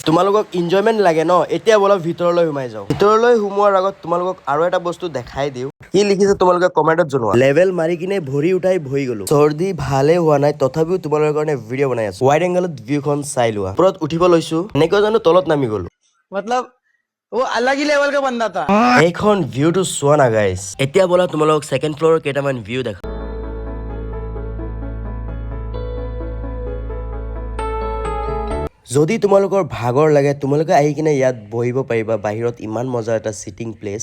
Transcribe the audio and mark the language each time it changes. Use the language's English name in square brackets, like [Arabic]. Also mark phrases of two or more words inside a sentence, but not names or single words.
[Assamese] তোমালোকক এনজয়মেন্ট লাগে ন? এতিয়া বলক ভিতৰলৈ সোমাই যাওঁ। ভিতৰলৈ সোমোৱাৰ আগত তোমালোকক আৰু এটা বস্তু দেখাই দিওঁ। কি লিখিছে তোমালোকে কমেন্টত জনোৱা। লেভেল মাৰি কিনে ভৰি উঠাই বহি গলো। চৰ্দি ভালে হোৱা নাই, তথাপিও তোমালোকৰ কাৰণে ভিডিঅ' বনাই আছো। [English] wide angle [Assamese] ভিউখন চাই লোৱা। ওপৰত উঠিব লৈছো, এনেকৈ জানো তলত নামি গলো। [Hindi] मतलब वो अलग ही लेवल का बंदा था। [Assamese] এইখন ভিউটো চোৱা না গাইছ। এতিয়া বলা তোমালোকক [English] second floor [Assamese] কেইটামান ভিউ দেখা। যদি তোমালোকৰ ভাগৰ লাগে তোমালোকে আহি কিনে ইয়াত বহিব পাৰিবা। বাহিৰত ইমান মজা এটা [English] sitting place.